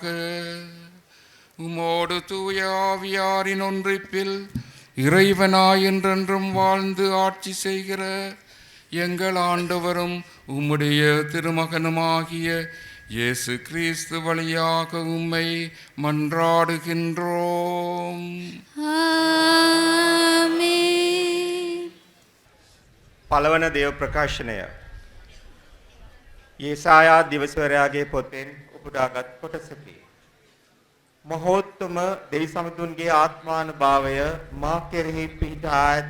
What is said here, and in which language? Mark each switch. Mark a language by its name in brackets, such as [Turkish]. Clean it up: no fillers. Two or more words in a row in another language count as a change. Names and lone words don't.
[Tamil] உமோடு தூய ஆவியாரின் ஒன்றிப்பில் இறைவனாய் என்றென்றும் வாழ்ந்து ஆட்சி செய்கிற எங்கள் ஆண்டவரும் உம்முடைய திருமகனுமாகிய இயேசு கிறிஸ்து வழியாக உம்மை மன்றாடுகின்றோம். [Sinhala] පළවන දේව ප්‍රකාශනය යේසායා දිවසවරයාගේ පොතෙන් උපුටාගත් කොටසකි. මහෝත්තම දෙවි සමිඳුන්ගේ ආත්මානුභාවය මා කෙරෙහි පිහිටා ඇත.